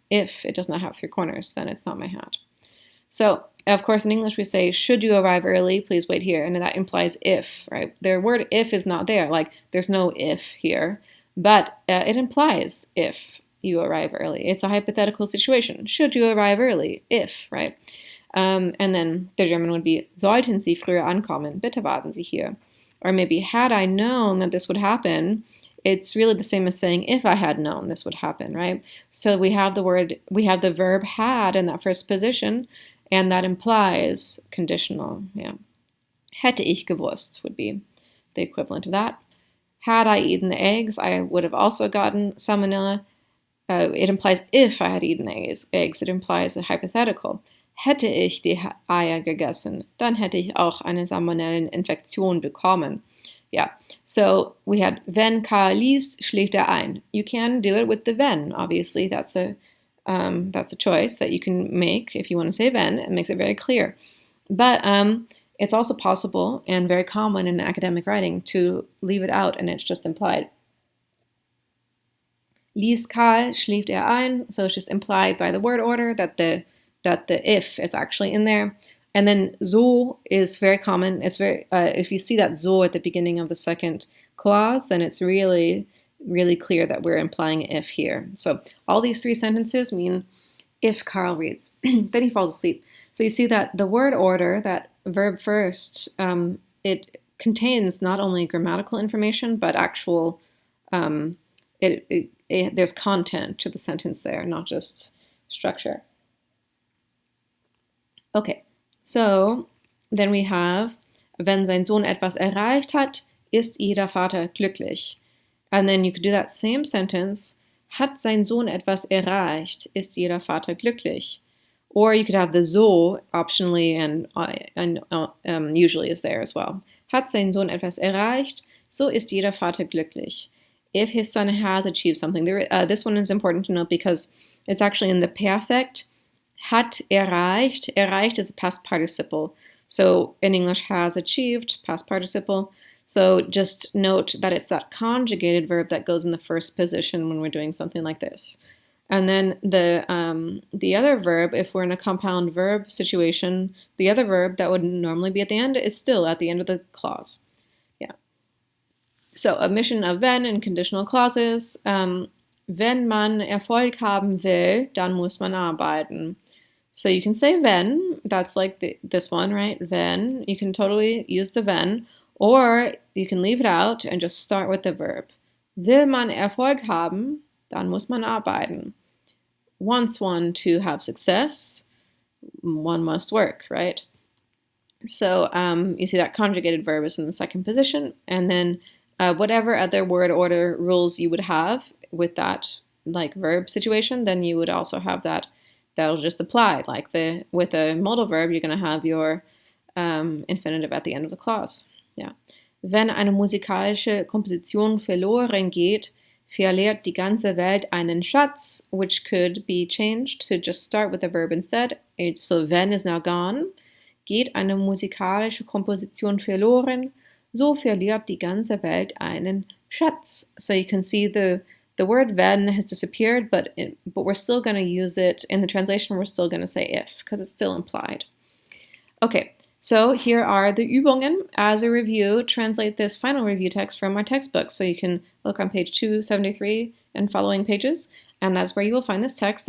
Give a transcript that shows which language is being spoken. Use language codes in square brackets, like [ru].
[en] If it does not have 3 corners, then it's not my hat. So, of course, in English we say, should you arrive early, please wait here. And that implies if, right? The word if is not there. Like, there's no if here. But it implies if you arrive early. It's a hypothetical situation. Should you arrive early? If, right? [de] And then the German would be, sollten Sie früher ankommen? Bitte warten Sie hier. [en] Or maybe, had I known that this would happen, it's really the same as saying, if I had known this would happen, right? So we have the verb had in that first position, and that implies conditional, yeah. [de] Hätte ich gewusst [en] would be the equivalent of that. Had I eaten the eggs, I would have also gotten salmonella. It implies if I had eaten eggs. It implies a hypothetical. [de] Hätte ich die Eier gegessen, dann hätte ich auch eine Salmonelleninfektion bekommen. [en] Yeah, so we had, [de] wenn Karl liest, schläft ein. [en] You can do it with the wenn, obviously. That's a choice that you can make if you want to say wenn. It makes it very clear. But it's also possible and very common in academic writing to leave it out and it's just implied. [de] Liest Karl, schläft ein. [en] So it's just implied by the word order that the if is actually in there. And then so is very common. It's very if you see that so at the beginning of the second clause, then it's really, really clear that we're implying if here. So all these 3 sentences mean if Karl reads, then he falls asleep. So you see that the word order, that verb first, it contains not only grammatical information, but actual, there's content to the sentence there, not just structure. Okay, so then we have, [de] wenn sein Sohn etwas erreicht hat, ist jeder Vater glücklich. [en] And then you could do that same sentence, [de] hat sein Sohn etwas erreicht, ist jeder Vater glücklich. [en] Or you could have the so optionally and usually is there as well. [de] Hat sein Sohn etwas erreicht, so ist jeder Vater glücklich. [en] If his son has achieved something. This one is important to note because it's actually in the perfect. [de] Hat erreicht. [en] Erreicht is a past participle. So in English, has achieved, past participle. So just note that it's that conjugated verb that goes in the first position when we're doing something like this. And then the other verb, if we're in a compound verb situation, the other verb that would normally be at the end is still at the end of the clause. Yeah. So omission of wenn in conditional clauses. [de] Wenn man Erfolg haben will, dann muss man arbeiten. [en] So you can say wenn, that's like this one, right? Wenn, you can totally use the wenn, or you can leave it out and just start with the verb. [de] Will man Erfolg haben, dann muss man arbeiten. [en] Wants one to have success, one must work, right? So you see that conjugated verb is in the second position, and then whatever other word order rules you would have with that like verb situation, then you would also have that'll just apply. Like with a modal verb, you're going to have your infinitive at the end of the clause. Yeah. [de] Wenn eine musikalische Komposition verloren geht, verliert die ganze Welt einen Schatz, [en] which could be changed to just start with the verb instead. So wenn is now gone. [de] Geht eine musikalische Komposition verloren, so verliert die ganze Welt einen Schatz. [en] So you can see the word wenn has disappeared, but we're still going to use it. In the translation, we're still going to say if, because it's still implied. Okay, so here are the Übungen. As a review, translate this final review text from our textbook. So you can look on page 273 and following pages, and that's where you will find this text.